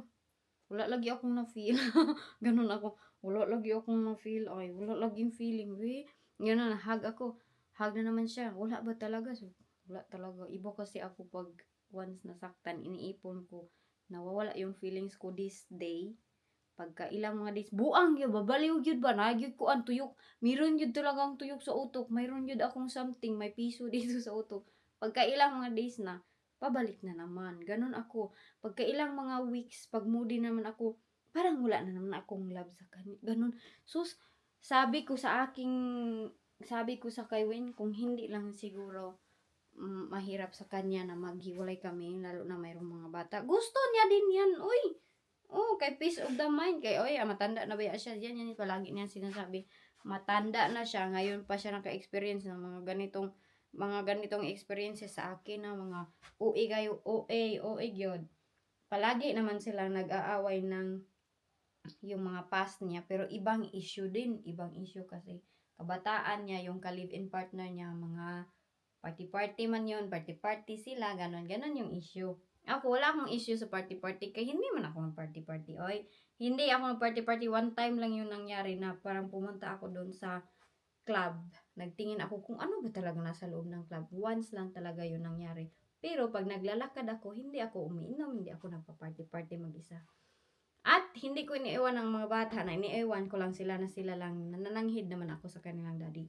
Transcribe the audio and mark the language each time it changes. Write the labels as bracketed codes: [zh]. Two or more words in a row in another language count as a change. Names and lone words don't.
[tl] Wala lagi akong na-feel. Ganun ako. Wala lagi akong na-feel. Wala laging feeling. Yun na, hug ako. Hug na naman siya. Wala ba talaga? So, wala talaga. Iba kasi ako pag once nasaktan, iniipon ko, nawawala yung feelings ko [en] this day. [ceb] Pagka ilang mga days, buang gyud babaliw gyud ba nagyud ko ang tuyok. [tl] Meron gyud talagang tuyok sa utok. Mayroon gyud akong something, may piso dito sa utok. Pagka ilang mga days na, pabalik na naman. Ganon ako. Pagka ilang mga weeks, pag moody naman ako, parang wala na naman akong love sa kanya. Ganon. Sus, sabi ko sa kay Win, kung hindi lang siguro mahirap sa kanya na maghiwalay kami, lalo na mayroong mga bata. Gusto niya din yan, uy. Oh, kay [en] peace of the mind. [tl] Kay, oy, matanda na ba siya? Yan, palagi niya sinasabi. Matanda na siya. Ngayon pa siya naka-experience ng mga ganitong experiences sa akin na mga OA kayo, OA gyud. Palagi naman sila nag-aaway ng yung mga past niya. Pero ibang issue din. Ibang issue kasi kabataan niya, yung ka- [en] live-in partner [tl] niya, mga party-party man yun, party-party sila, ganon yung issue. Ako, wala akong issue sa party-party, kaya hindi man ako mag-party-party, oy. Hindi ako mag-party-party, [en] one time [tl] lang yung nangyari na parang pumunta ako doon sa club. Nagtingin ako kung ano ba talaga nasa loob ng club. Once lang talaga yun nangyari. Pero pag naglalakad ako, hindi ako umiinom, hindi ako nagpa-party-party mag-isa. At hindi ko iniiwan ng mga bata na iniiwan ko lang sila na sila lang, nanananghid naman ako sa kanilang daddy.